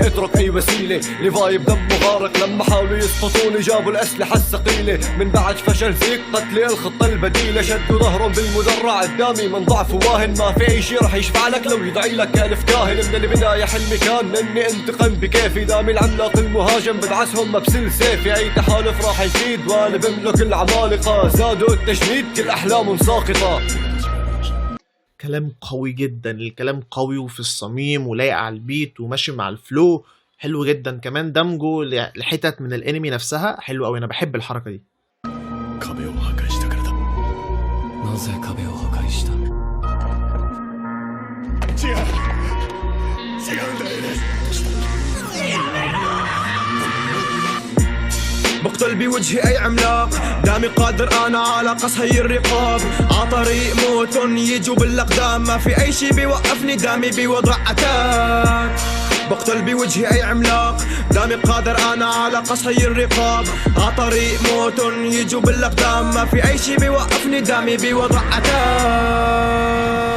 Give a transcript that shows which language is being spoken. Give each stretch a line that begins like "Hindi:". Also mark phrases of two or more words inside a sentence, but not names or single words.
Arabic: اترك اي وسيلة، لفايب دم غارق لما حاولوا يسقطوني جابوا الاسلحة الثقيلة، من بعد فشل زيك قتلي الخطة البديلة، شدوا ظهرهم بالمدرع قدامي من ضعف واهن، ما في اي شي رح يشفع لك لو يدعي لك الف كاهن، من البداية حلمي كان اني انتقم بكيفي، دامي العملاق المهاجم بدعسهم بسل سيفي، اي تحالف راح يفيد وانا بملك العمالقة، زادوا التجنيد كل احلامهم ساقطة. كلام قوي جدا، الكلام قوي وفي الصميم ولايق على البيت وماشي مع الفلو، حلو جدا. كمان دمجه لحتت من الانمي نفسها حلو قوي، انا بحب الحركه دي.
Japanese: 壁を破壊したからだ。なぜ壁を破壊した？違うんだエレン。
Arabic: بقتل بوجهي اي عملاق، دامي قادر انا على قص هي الرقاب، عطريق موت يجوا بالاقدام، ما في اي شي بيوقفني دامي بوضع اتاك. بقتل بوجهي اي عملاق، دامي قادر انا على قص هي الرقاب، عطريق موت يجوا بالاقدام، ما في اي شي بيوقفني دامي بوضع اتاك.